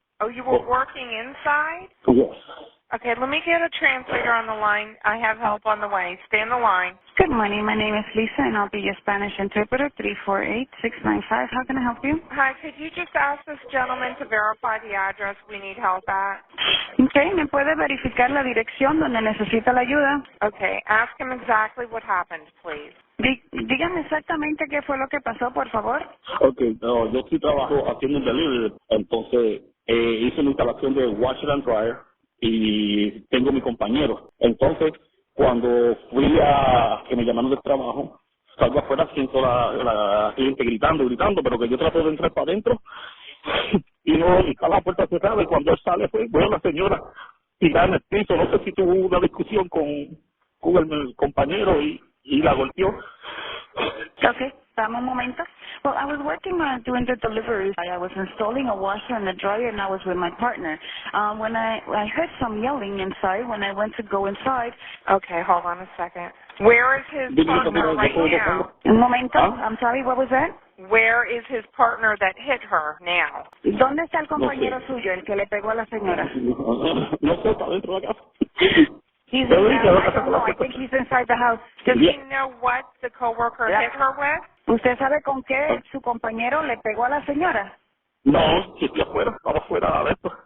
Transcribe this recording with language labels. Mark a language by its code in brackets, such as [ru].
[en] Oh, you were working inside? Yes. Okay, let me get a translator on the line. I have help on the way. Stay on the line. Good morning. My name is Lisa, and I'll be your Spanish interpreter, 348-695. How can I help you? Hi, could you just ask this gentleman to verify the address we need help at? [es] Okay, ¿me puede verificar la dirección donde necesita la ayuda? [en] Okay, ask him exactly what happened, please. [es] Dígame exactamente qué fue lo que pasó, por favor. Okay, yo estoy trabajando haciendo un delivery, entonces hice una instalación de [en] washer and dryer [es] y tengo mi compañero. Entonces, cuando fui que me llamaron del trabajo, salgo afuera, siento la gente gritando, pero que yo trato de entrar para adentro y está la puerta cerrada, y cuando él sale, veo a la señora tirada en el piso. No sé si tuvo una discusión con el compañero y la golpeó. Okay, dame un momento. [en] Well, I was working doing the deliveries. I was installing a washer and a dryer, and I was with my partner. When I heard some yelling inside, when I went to go inside. Okay, hold on a second. Where is his partner right now? [es] Un momento. [en] I'm sorry, what was that? Where is his partner that hit her now? [es] ¿Dónde está el compañero suyo, el que le pegó a la señora? No sé, está dentro de la casa. [en] He's I don't know. I think he's inside the house. Does he know what the coworker hit her with? [es] ¿Usted sabe con qué su compañero le pegó a la señora? No, si estoy afuera, estaba afuera de esto.